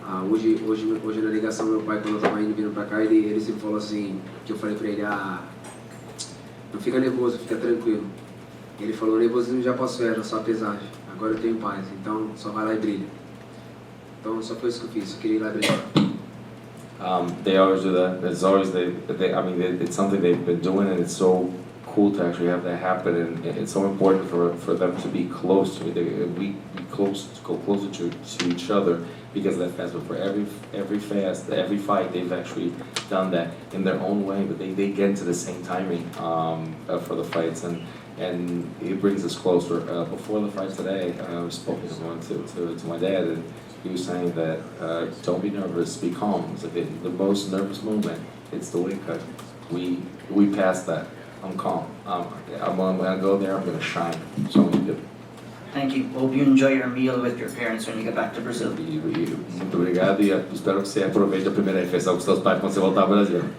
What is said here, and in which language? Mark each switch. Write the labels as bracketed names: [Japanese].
[Portuguese] Hoje na ligação, meu pai, quando eu estava vindo para cá, ele sempre falou assim, que eu falei para ele, não fica nervoso, fica tranquilo. Ele falou, o nervosismo já passou, era só a pesagem, agora eu tenho paz, então só vai lá e brilha. Então só foi isso que eu fiz, eu queria ir lá brilhar. [English] They always do that. It's always it's something they've been doing, and it's so cool to actually have that happen. And it's so important for them to be close to me. We go closer to each other because of that fast. But for every fast, every fight, they've actually done that in their own way. But they get into the same timing for the fights, and it brings us closer. Before the fight today, I was spoken to my dad, and he was saying that don't be nervous, be calm. It's like the most nervous moment, it's the weight cut. We passed that. I'm calm. I'm gonna go there. I'm gonna shine. So we do. Thank you. Hope you enjoy your meal with your parents when you get back to Brazil. [Portuguese] Muito obrigado e espero que você aproveite a primeira refeição com seus pais quando você voltar ao Brasil.